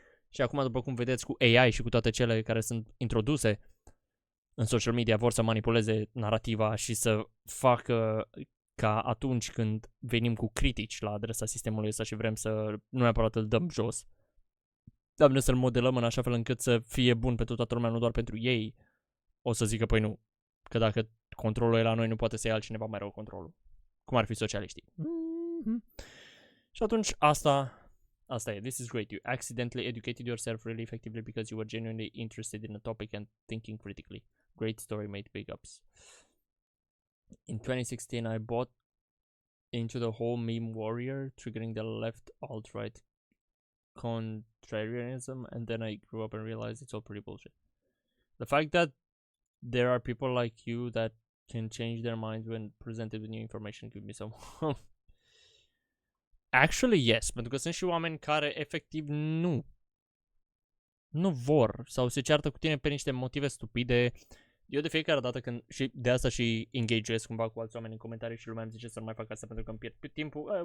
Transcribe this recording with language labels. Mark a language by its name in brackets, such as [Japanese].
[Romanian] Și acum, după cum vedeți, cu AI și cu toate cele care sunt introduse în social media, vor să manipuleze narrativa și să facă ca atunci când venim cu critici la adresa sistemului ăsta și vrem să nu neapărat îl dăm jos, dar vrem să-l modelăm în așa fel încât să fie bun pentru toată lumea, nu doar pentru ei, o să zică, păi nu, că dacă controlul e la noi, nu poate să ia altcineva mai rău controlul. Cum ar fi socialiștii. Și atunci asta e. [English] This is great. You accidentally educated yourself really effectively because you were genuinely interested in a topic and thinking critically. Great story, mate. Big ups. In 2016, I bought into the whole meme warrior, triggering the left alt-right contrarianism, and then I grew up and realized it's all pretty bullshit. The fact that there are people like you that can change their minds when presented with new information give me some hope. Actually, yes, [Romanian] pentru că sunt și oameni care efectiv nu vor sau se ceartă cu tine pe niște motive stupide. Eu de fiecare dată când, și de asta și engage-uiesc cumva cu alți oameni în comentarii și lumea îmi zice să nu mai fac asta pentru că îmi pierd timpul.